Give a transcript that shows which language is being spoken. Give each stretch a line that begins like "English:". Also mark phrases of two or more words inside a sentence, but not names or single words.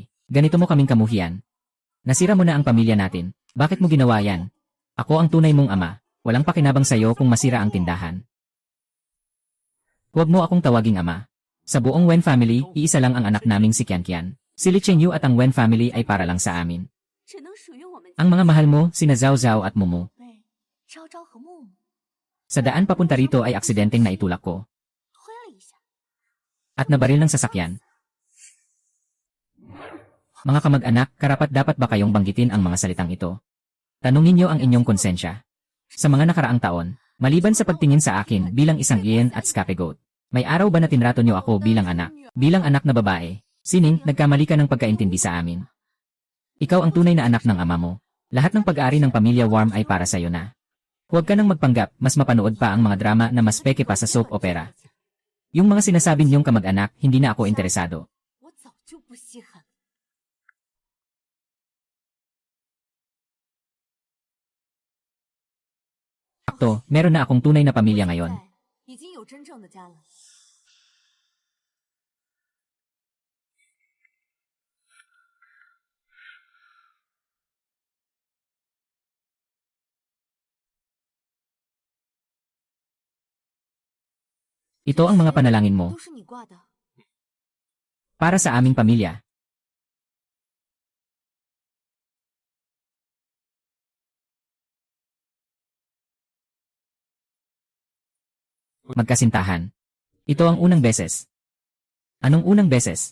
Filipino: Ganito mo kaming kamuhian. Nasira mo na ang pamilya natin. Bakit mo ginawa yan? Ako ang tunay mong ama. Walang pakinabang sa'yo kung masira ang tindahan. Huwag mo akong tawaging ama. Sa buong Wen family, iisa lang ang anak naming si Kian Kian. Si Li Chengyu at ang Wen family ay para lang sa amin.
Chinese: 只能属于我们
Filipino: Ang mga mahal mo, sina Zhao Zhao at Mumu.
Chinese: 被昭昭和木木
Filipino: Sa daan papunta rito ay aksidenteng naitulak ko.
Chinese: 推了一下。
Filipino: At nabaril ng sasakyan. Mga kamag-anak, karapat-dapat ba kayong banggitin ang mga salitang ito? Tanungin niyo ang inyong konsensya. Sa mga nakaraang taon, maliban sa pagtingin sa akin bilang isang iyan at scapegoat, may araw ba na tinrato niyo ako bilang anak na babae? Sining, nagkamali ka ng pagkaintindi sa amin. Ikaw ang tunay na anak ng ama mo. Lahat ng pag-aari ng pamilya Warm ay para sa'yo na. Huwag ka nang magpanggap, mas mapanood pa ang mga drama na mas peke pa sa
English: soap opera.
Filipino: Yung mga sinasabi niyong kamag-anak, hindi na ako interesado.
Chinese: 我早就不稀罕。
Filipino: Sakto, meron na akong tunay na pamilya ngayon.
Chinese: 已经有真正的家了。
Filipino: Ito ang mga panalangin mo,
Chinese: 都是你挂的。
Filipino: para sa aming pamilya. Magkasintahan. Ito ang unang beses. Anong unang beses?